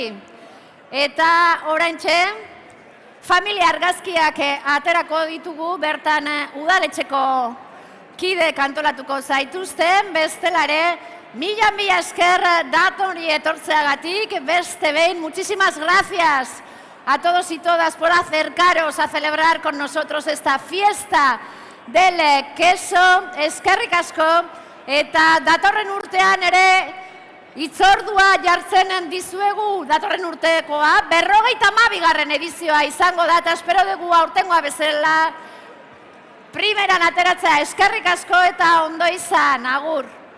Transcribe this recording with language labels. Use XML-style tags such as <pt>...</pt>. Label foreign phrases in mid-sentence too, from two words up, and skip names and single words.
<eu>Eta oraintxe, familia argazkiak aterako ditugu, bertan udaletxeko kide kantolatuko zaituzten, bestelare, mila esker datori etortzeagatik, beste behin,</eu> <es>muchísimas gracias a todos y todas por acercaros a celebrar con nosotros esta fiesta del queso,</es> <eu>eskerrik asko, eta datorren urtean ere itzordua jartzen dizuegu, datorren urtekoa, 52. edizioa izango da, eta espero dugu aurtengoa bezala primeran ateratzea. Eskerrik asko eta ondo izan, agur.</eu>